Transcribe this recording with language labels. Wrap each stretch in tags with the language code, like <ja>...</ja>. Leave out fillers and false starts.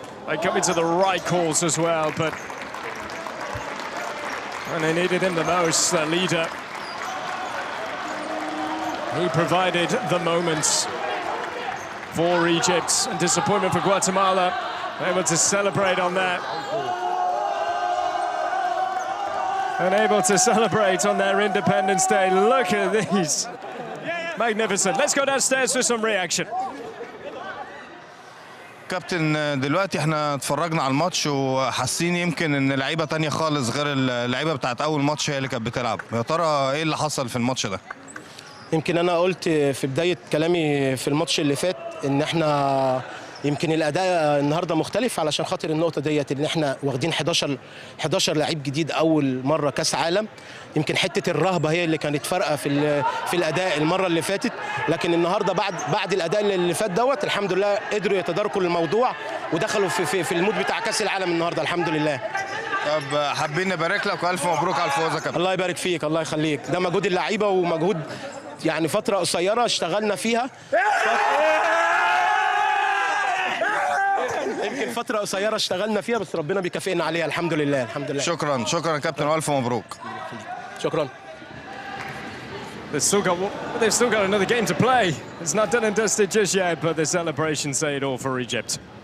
<en>They come into the right calls as well, but when they needed him the most, their leader, he provided the moments for Egypt. And disappointment for Guatemala, able to celebrate on that. And able to celebrate on their Independence Day. Look at these. Magnificent. Let's go downstairs for some reaction.</en> <ar>كابتن دلوقتي احنا اتفرجنا على الماتش وحاسين يمكن ان لعيبه تانية خالص غير اللعيبه بتاعت اول ماتش هي اللي كانت بتلعب. يا ترى ايه اللي حصل في الماتش ده؟ يمكن انا قلت في بدايه كلامي في الماتش اللي فات ان احنا يمكن الاداء النهارده مختلف علشان خاطر النقطه ديت ان احنا واخدين 11 لعيب جديد اول مره كاس عالم. يمكن حته الرهبه هي اللي كانت فارقه في الاداء المره اللي فاتت، لكن النهارده بعد الاداء اللي فات دوت الحمد لله قدروا يتداركوا الموضوع ودخلوا في المود بتاع كاس العالم النهارده الحمد لله. طب حابين نبارك لك والف مبروك على الفوز يا كابتن. الله يبارك فيك، الله يخليك. ده مجهود اللعيبه ومجهود يعني فتره قصيره اشتغلنا فيها. يمكن فترة قصيرة اشتغلنا فيها بس ربنا بيكافئنا عليها الحمد لله الحمد لله. شكرا يا كابتن والف مبروك. شكرا.</ar> <en>They've still got another game to play. It's not done and dusted just yet, but the celebrations say it all for Egypt.</en>